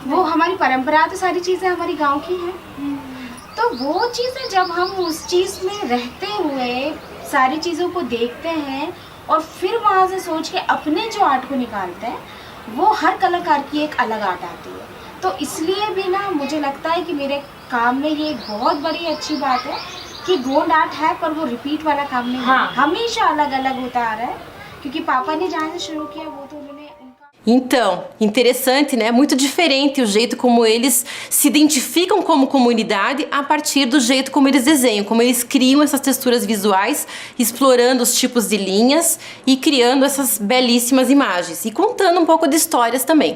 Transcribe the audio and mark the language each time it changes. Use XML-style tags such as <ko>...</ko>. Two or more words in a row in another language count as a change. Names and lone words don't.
<hi>वो हमारी परंपरा, तो सारी चीज़ें हमारी गांव की हैं। तो वो चीज़ें जब हम उस चीज़ में रहते हुए सारी चीज़ों को देखते हैं और फिर वहाँ से सोच के अपने जो आर्ट को निकालते हैं, वो हर कलाकार की एक अलग आर्ट आती है। तो इसलिए भी ना मुझे लगता है कि मेरे काम में ये एक बहुत बड़ी अच्छी बात है कि गोंड आर्ट है, पर वो रिपीट वाला काम नहीं है, हमेशा अलग अलग होता आ रहा है, क्योंकि पापा ने जहाँ से शुरू किया वो तो उन्होंने</hi> <pt>Então, interessante, né? Muito diferente o jeito como eles se identificam como comunidade a partir do jeito como eles desenham, como eles criam essas texturas visuais, explorando os tipos de linhas e criando essas belíssimas imagens e contando um pouco de histórias também.</pt>